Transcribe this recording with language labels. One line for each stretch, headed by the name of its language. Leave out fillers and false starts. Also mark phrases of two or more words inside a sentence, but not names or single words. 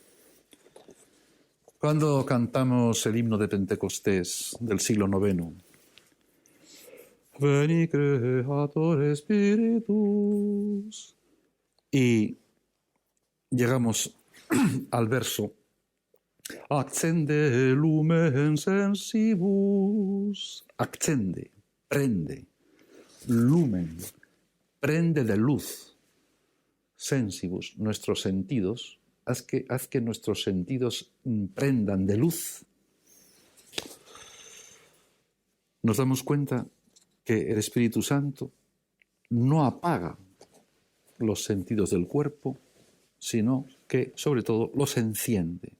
Spanish: Cuando cantamos el himno de Pentecostés del siglo IX,
Latin: Veni Creator Spiritus,
Spanish: y llegamos al verso
Latin: Accende lumen sensibus, accende,
Spanish: prende, lumen, prende de luz, sensibus, nuestros sentidos, haz que nuestros sentidos prendan de luz. Nos damos cuenta que el Espíritu Santo no apaga los sentidos del cuerpo, sino que, sobre todo, los enciende.